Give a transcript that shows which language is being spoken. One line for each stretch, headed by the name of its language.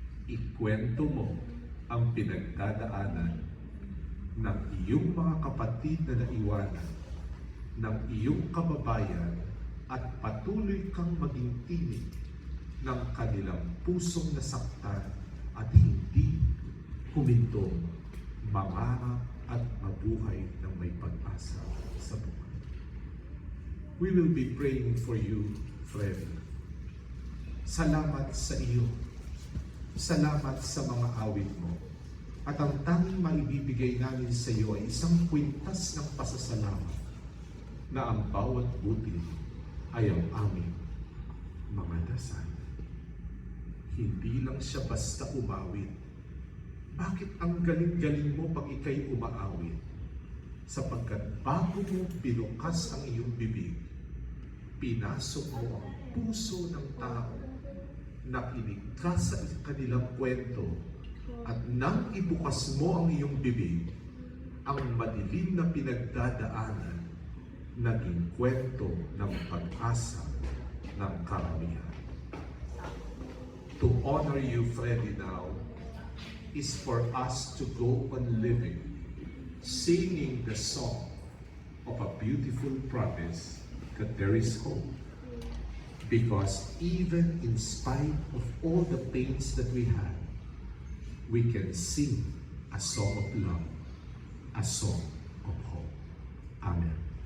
Filipino: Ikwento mo ang pinagdadaanan ng iyong mga kapatid na naiwanan, ng iyong kababayan, at patuloy kang maging tinig ng kanilang pusong nasaktan at hindi humintong mangarap at mabuhay ng may pag-asa sa buhay.
English: We will be praying for you, Freddy.
Filipino: Salamat sa iyo. Salamat sa mga awit mo. At ang tanging maibibigay namin sa iyo ay isang kwintas ng pasasalamat na ang bawat butil ay ang aming mga dasal. Hindi lang siya basta umawit. Bakit ang galing-galing mo pag ikay umaawit? Sapagkat bago mo binukas ang iyong bibig, pinasok mo ang puso ng tao, nakinig ka sa kanilang kwento, at nang ibukas mo ang iyong bibig, ang madilim na pinagdadaanan naging kwento ng pag-asa ng karamihan.
English: To honor you, Freddy, now is for us to go on living, singing the song of a beautiful promise that there is hope. Because even in spite of all the pains that we have, we can sing a song of love, a song of hope. Amen.